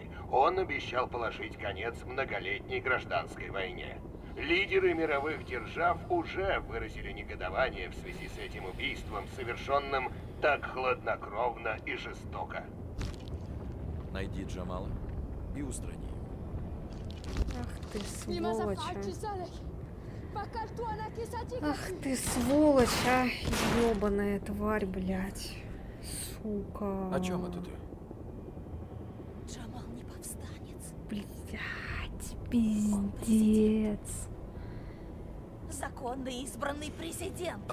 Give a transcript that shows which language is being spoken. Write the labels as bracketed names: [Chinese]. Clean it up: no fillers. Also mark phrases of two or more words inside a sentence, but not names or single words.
[Russian] Он обещал положить конец многолетней гражданской войне. Лидеры мировых держав уже выразили негодование в связи с этим убийством, совершенным так хладнокровно и жестоко. Найди Джамала и устрани его. Ах ты [Arabic] لماذا [Russian] сволочь, [Arabic] فعلت [Russian] а. [Arabic] ذلك؟ فكرت أنك صديقتي. [Russian] Ах ты сволочь, а. Ёбаная тварь, блядь. Сука. О чем это ты? Джамал не повстанец. Блядь, пиздец. Законный избранный президент.